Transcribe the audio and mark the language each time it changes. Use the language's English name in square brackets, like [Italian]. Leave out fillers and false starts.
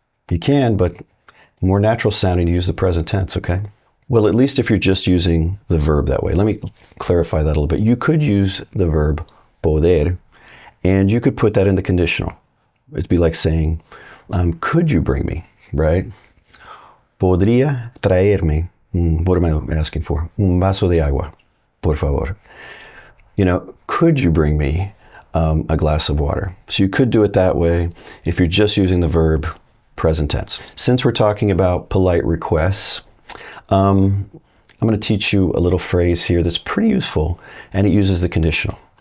[English] You can, but more natural sounding to use the present tense, okay? Well, at least if you're just using the verb that way. Let me clarify that a little bit. You could use the verb poder, and you could put that in the conditional. It'd be like saying, could you bring me, right? [Spanish] Podría traerme, [English] what am I asking for? [Spanish] Un vaso de agua, por favor. [English] Could you bring me a glass of water? So you could do it that way if you're just using the verb present tense. Since we're talking about polite requests, I'm going to teach you a little phrase here that's pretty useful, and it uses the conditional.